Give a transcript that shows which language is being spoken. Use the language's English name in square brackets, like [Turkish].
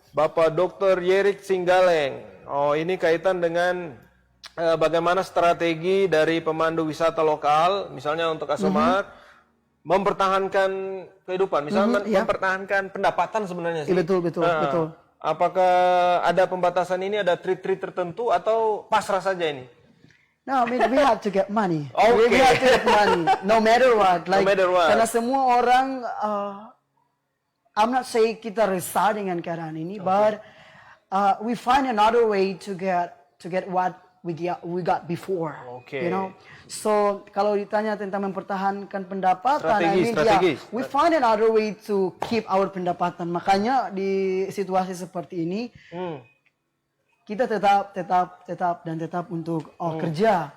[Indonesian] Bapak Dokter Yerik Singgaleng. Oh, ini kaitan dengan bagaimana strategi dari pemandu wisata lokal, misalnya untuk Asomar. Mempertahankan kehidupan, misalnya mempertahankan pendapatan sebenarnya sih. Betul. Apakah ada pembatasan ini, ada treat tertentu atau pasrah saja ini? [English] No, we have to get money. Okay. We have to get money, no matter what. No matter what. [Indonesian] Karena semua orang, [English] I'm not saying [Indonesian] kita resah dengan keadaan ini, [English] but we find another way to get what we got before. Okay. You know. [Indonesian] So kalau ditanya tentang mempertahankan pendapatan, strategi. [English] We find another way to keep our [Indonesian] pendapatan. Makanya di situasi seperti ini, kita tetap untuk kerja.